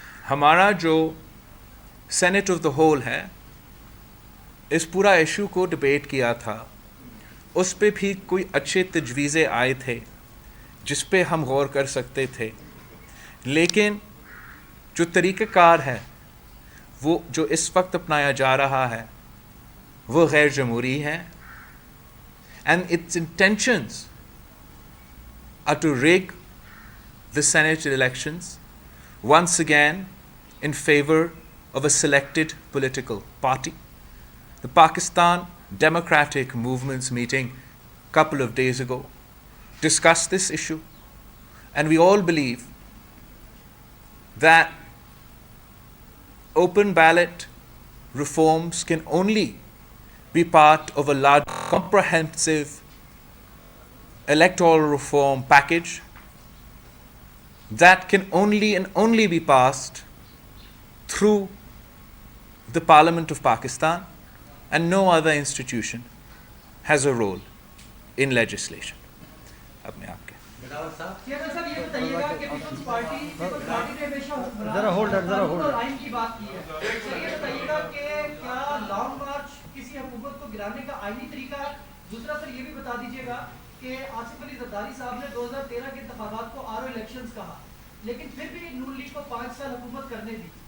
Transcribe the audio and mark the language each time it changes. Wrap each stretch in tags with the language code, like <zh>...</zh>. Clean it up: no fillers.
<ur>ہمارا جو Saint of the whole ہے، اس پورا ایشو کو ڈبیٹ کیا تھا، اس پہ بھی کوئی اچھے تجویزیں آئے تھے جس پہ ہم غور کر سکتے تھے، لیکن جو طریقہ کار ہے وہ جو اس وقت اپنایا جا رہا ہے وہ غیر جمہوری ہے,</ur> <en>and its intentions are to rig the Senate elections once again in favor of a selected political party. The Pakistan Democratic Movement's meeting a couple of days ago discussed this issue, and we all believe that open ballot reforms can only be part of a large comprehensive electoral reform package that can only be passed through the Parliament of Pakistan, and no other institution has a role in legislation.</en> <ur>اب میں آپ کے صاحب یہ بتائیے گا کہ Peoples party نے ہمیشہ حکمران اور آئین کی بات کی ہے. یہ بتائیے گا کہ کیا لانگ مارچ کسی حکومت کو گرانے کا آئینی طریقہ ہے؟ دوسرا سر یہ بھی بتا دیجیے گا کہ آصف علی زرداری صاحب نے 2013 کے انتخابات کو آر او الیکشنز کہا, لیکن پھر بھی نون لیگ کو 5 سال حکومت کرنے دی.</ur>